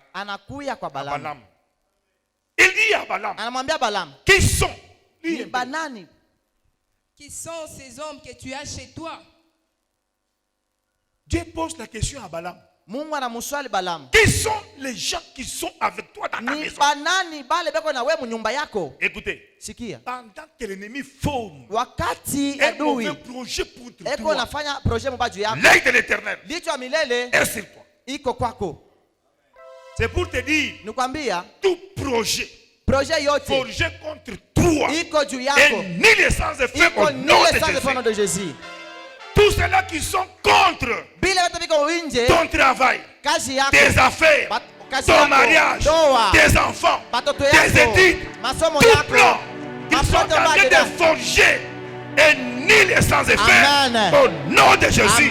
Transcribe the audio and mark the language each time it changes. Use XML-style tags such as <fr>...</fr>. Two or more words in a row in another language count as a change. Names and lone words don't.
<sw>Anakuya kwa Balaam.</sw> <fr>Il dit à Balaam.</fr> <sw>Anamwambia Balaam.</sw> <fr>Qui sont?</fr> <sw>Ni banani?</sw> <fr>Qui sont ces hommes que tu as chez toi? Dieu pose la question à Balaam.</fr> <sw>Mungu anamuswali Balaam.</sw> <fr>Qui sont les gens qui sont avec toi dans ta maison?</fr> <sw>Banani bale beko na wewe nyumba yako?</sw> <fr>Écoutez.</fr> <sw>Sikia.</sw> <fr>Pendant que l'ennemi forme</fr> <sw>wakati</sw> <fr>un mauvais projet pour toi,</fr> <sw>eko nafanya projet mbaya juu yako,</sw> <fr>l'œil de l'Éternel</fr> <sw>licho ya milele</sw> <fr>est sur toi.</fr> <sw>iko kwako.</sw> <fr>C'est pour te dire,</fr> <sw>nikwambia</sw> <fr>tout projet</fr> <sw>yote</sw> <fr>forgé contre toi</fr> <sw>iko juu yako,</sw> <fr>et nul est sans effet au nom de Jésus. Tous ceux-là qui sont contre ton travail, tes affaires, ton mariage, tes enfants, tes études, tout plan qu'ils sont en train de forger et nul est sans effet au nom de Jésus.</fr>